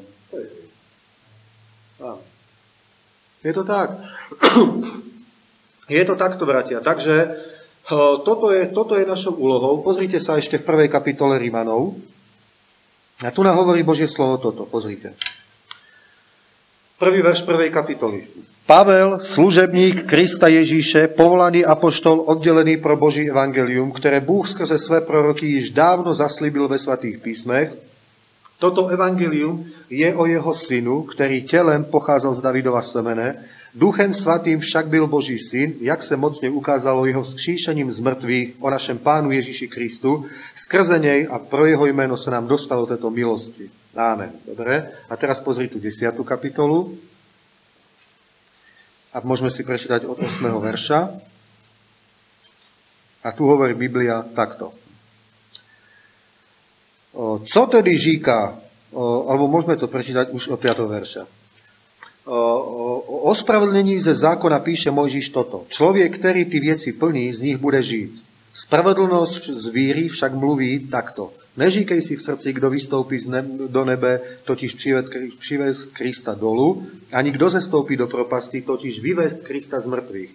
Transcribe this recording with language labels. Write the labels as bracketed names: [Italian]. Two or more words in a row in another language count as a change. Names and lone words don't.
[Slovak] To je hriech. Je to tak. Je to takto, bratia. Takže toto je našou úlohou. Pozrite sa ešte v 1. kapitole Rimanov. A tu nám hovorí Božie slovo toto. Pozrite. 1. verš 1. kapitoly. Pavel, [Czech] služebník Krista Ježíše, povolaný apoštol, oddelený pro Boží evangelium, ktoré Bůh skrze své proroky již dávno zaslíbil ve svatých písmech. Toto evangelium je o jeho synu, ktorý telem pocházel z Davidova semene, Duchem svatým však byl Boží syn, jak se mocne ukázalo jeho vzkříšením z mŕtvych o našem Pánu Ježíši Kristu, skrze nej a pro jeho jméno sa nám dostalo této milosti. Amen. [Slovak] Dobre. A teraz pozri tu 10. kapitolu. A môžeme si prečítať od 8. verša. A tu hovorí Biblia takto. [Czech] Co tedy říká, [Slovak] alebo môžeme to prečítať už od 5. [Czech] verša. O ospravedlnení ze zákona píše Mojžíš toto. Člověk, který ty věci plní, z nich bude žít. Spravedlnosť z víry však mluví takto. Neříkej si v srdci, kdo vystoupí do nebe, totiž přivést Krista dolu, ani kdo zestoupí do propasti, totiž vyvést Krista z mrtvých.